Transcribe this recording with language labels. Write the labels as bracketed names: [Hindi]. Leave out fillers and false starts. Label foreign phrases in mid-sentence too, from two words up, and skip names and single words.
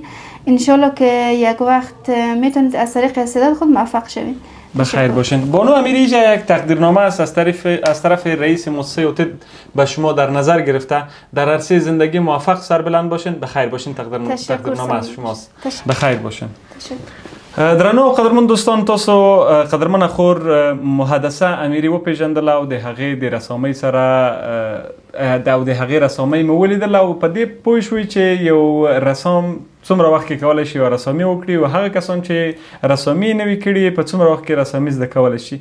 [Persian] انشالله که یک وقت میتونید از طریق استعداد خود موفق شوید. بخیر باشین. بانو امیری یک تقدیرنامه است از طرف رئیس مؤسسه اوتید به شما در نظر گرفته. در عرصه زندگی موفق سربلند باشین. بخیر باشین. تقدیرنامه از شماست. بخیر باشین. [Pashto] درنو قدرمن دوستان، تاسو قدرمن خور محدثه امیری و پیژندل او د هغې د رسامۍ سره د هغې رسامۍ مو ولیدل او په دې پوه شوئ چې یو رسام څومره وخت کې کولی شي یو رسامي وکړي او هغه کسان چې رسامي نه وي کړي په څومره وخت کې رسامي زده کولی شي.